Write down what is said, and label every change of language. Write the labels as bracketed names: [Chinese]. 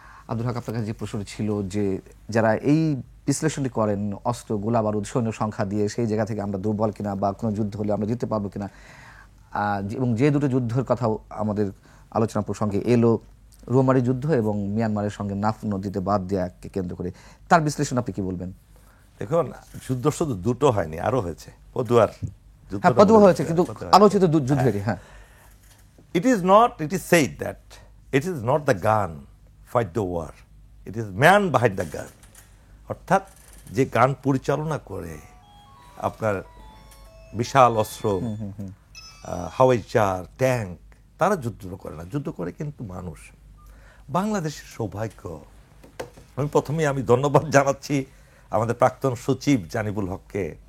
[Bangla] আব্দুল হক, আপনার কাছে যে প্রশ্নটি ছিল যে যারা এই বিশ্লেষণটি করেন অস্ত্র, গোলা বারুদ, সৈন্য সংখ্যা দিয়ে সেই জায়গা থেকে আমরা দুর্বল কিনা, বা কোনো যুদ্ধ হলে আমরা জিততে পারবো কিনা, এবং যে দুটো যুদ্ধের কথাও আমাদের আলোচনা প্রসঙ্গে এলো, রোমারি যুদ্ধ এবং মিয়ানমারের সঙ্গে নাফ নদীতে বাদ দেওয়াকে কেন্দ্র করে, তার বিশ্লেষণ আপনি কি বলবেন? দেখুন, যুদ্ধ শুধু দুটো হয়নি, আরো হয়েছে। পদুয়ার যুদ্ধ, হ্যাঁ, পদুয়া হয়েছে, কিন্তু আলোচিত যুদ্ধেরই। হ্যাঁ, [English] it is said that it is not the gun fight the war, it is man behind the gun. [Bangla] অর্থাৎ যে গান পরিচালনা করে আপনার বিশাল অস্ত্র, হাওয়াইজার, ট্যাঙ্ক, তারা যুদ্ধ করে না, যুদ্ধ করে কিন্তু মানুষ। বাংলাদেশের সৌভাগ্য, আমি ধন্যবাদ জানাচ্ছি আমাদের প্রাক্তন সচিব জানিবুল হককে।